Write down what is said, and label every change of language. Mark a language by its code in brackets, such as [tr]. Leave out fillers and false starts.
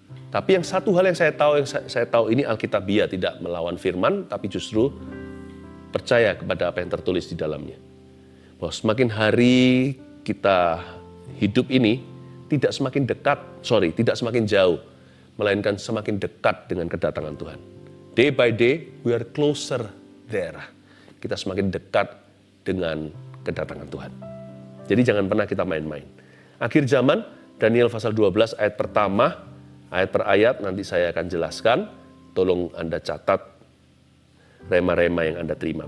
[id] Tapi yang satu hal yang saya tahu ini Alkitabiah, tidak melawan firman, tapi justru percaya kepada apa yang tertulis di dalamnya. Bahwa semakin hari kita hidup ini tidak semakin jauh, melainkan semakin dekat dengan kedatangan Tuhan. [en] Day by day, we are closer there. [id] Kita semakin dekat dengan kedatangan Tuhan. Jadi jangan pernah kita main-main. Akhir zaman, Daniel pasal 12 ayat pertama, ayat per ayat nanti saya akan jelaskan. Tolong Anda catat rema-rema yang Anda terima.